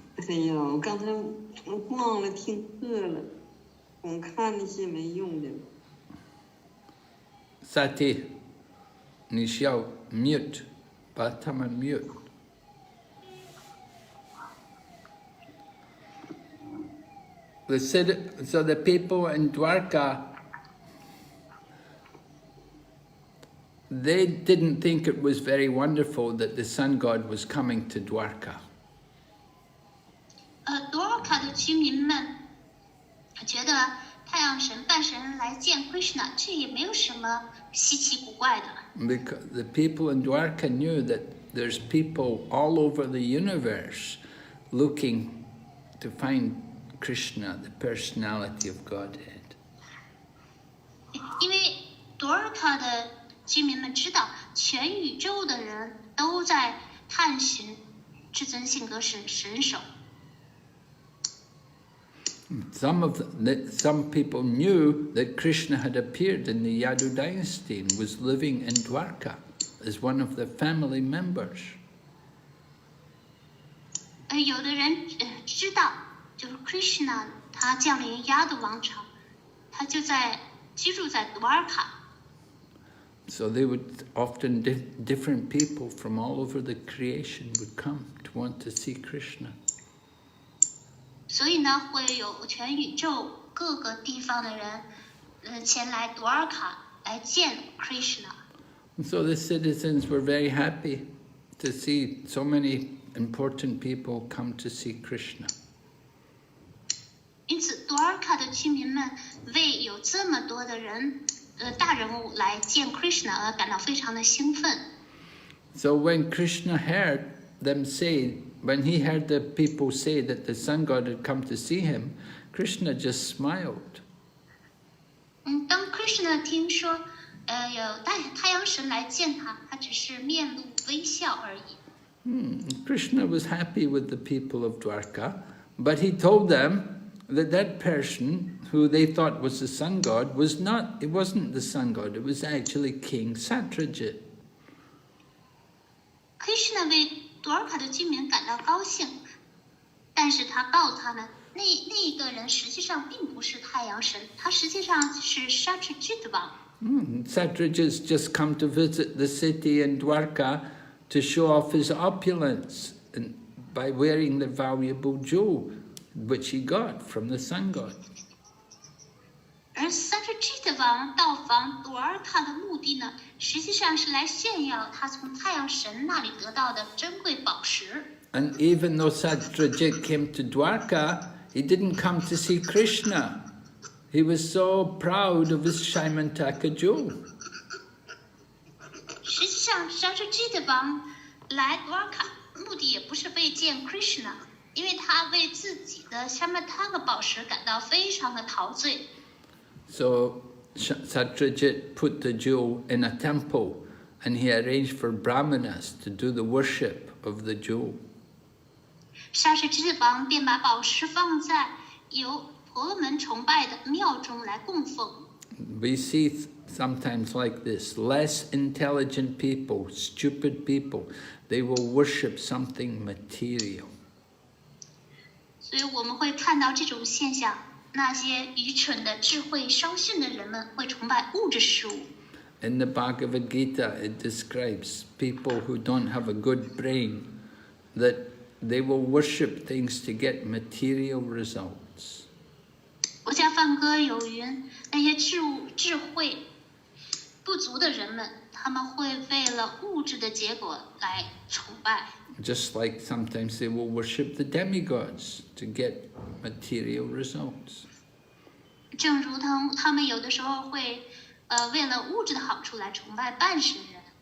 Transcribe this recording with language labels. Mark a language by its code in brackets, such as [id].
[zh] 陈一老，刚才我忘了听课了，光看那些没用的。 Sati, 你需要 mute, 把他们 mute. [en] So the people in Dwarka, they didn't think it was very wonderful that the sun god was coming to Dwarka. [zh] 多尔卡的居民们觉得太阳神半神来见 Krishna， 这也没有什么稀奇古怪的。 [en] Because the people in Dwarka knew that there's people all over the universe looking to find Krishna, the personality of Godhead. [zh] 因为多尔卡的居民们知道，全宇宙的人都在探寻至尊性格神手。 [en] Some people knew that Krishna had appeared in the Yadu dynasty and was living in Dwarka as one of the family members. [zh] 有的人知道，就是 Krishna 他降临亚度王朝，他就居住在多尔卡。 [en] So they would often, different people from all over the creation would come to want to see Krishna. [zh] 所以呢，会有全宇宙各个地方的人，前来多尔卡来见 Krishna。 [en] So the citizens were very happy to see so many important people come to see Krishna. [zh] 因此，多尔卡的居民们为有这么多的人，大人物来见 Krishna 而感到非常的兴奋。 [en] So when Krishna heard them say, when he heard the people say that the sun god had come to see him, Krishna just smiled. [zh] 当 Krishna 听说，有太阳神来见他，他只是面露微笑而已。 [en] Krishna was happy with the people of Dwarka, but he told them that that person who they thought was the sun god it wasn't the sun god, it was actually King Satyajit. [zh] Krishna 为多尔卡的居民感到高兴，但是他告诉他们，那个人实际上并不是太阳神，他实际上是 Satyajit 王。 [en] Satyajit's just come to visit the city in Dwarka to show off his opulence and by wearing the valuable jewel which he got from the sun god. [zh] 而 Satyajit 王到访多尔卡的目的呢，实际上是来炫耀他从太阳神那里得到的珍贵宝石。 [en] And even though Satyajit came to Dwarka, he didn't come to see Krishna. He was so proud of his Syamantaka jewel. [zh] 实际上 Satyajit 王来多尔卡目的也不是为见 Krishna， 因为他为自己的 Syamantaka 宝石感到非常的陶醉。 [en] So Satyajit put the jewel in a temple and he arranged for brahmanas to do the worship of the jewel. [zh] Satyajit 王便把宝石放在由婆罗门崇拜的庙中来供奉。 [en] We see sometimes like this, less intelligent people, stupid people, they will worship something material. [zh] 所以我们会看到这种现象，那些愚蠢的、智慧稍逊的人们会崇拜物质事物。 [en] In the Bhagavad Gita, it describes people who don't have a good brain, that they will worship things to get material results. [zh] 国家梵歌有云：那些智慧不足的人们，他们会为了物质的结果来崇拜。 [en] Just like sometimes they will worship the demigods to get material results. [zh] 正如同他们有的时候会为了物质的好处来崇拜半神人。